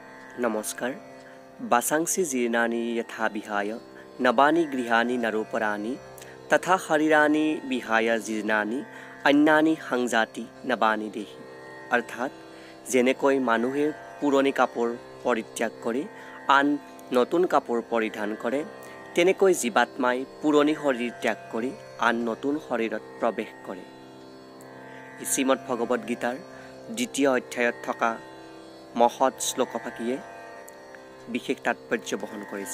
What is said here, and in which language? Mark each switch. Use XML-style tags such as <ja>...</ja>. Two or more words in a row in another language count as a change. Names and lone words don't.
<sa>नमस्कार। वासांसि जीर्णानि यथा विहाय नवानि गृहाणि नरोपराणि तथा शरीराणि विहाय जीर्णानि अन्यानि সংযাতি নবানি দেহি।</sa> <as>অৰ্থাৎ যেনেকৈ মানুহে পুৰণি কাপোৰ পৰিত্যাগ কৰি আন নতুন কাপোৰ পৰিধান কৰে, তেনেকৈ জীৱাত্মাই পুৰণি শৰীৰ ত্যাগ কৰি আন নতুন শৰীৰত প্ৰৱেশ কৰে। শ্ৰীমদ ভগৱদ গীতাৰ ২য় অধ্যায়ত থকা মহৎ শ্লোকফাঁকিয়ে বিশেষ তাৎপৰ্য বহন কৰিছে।</as>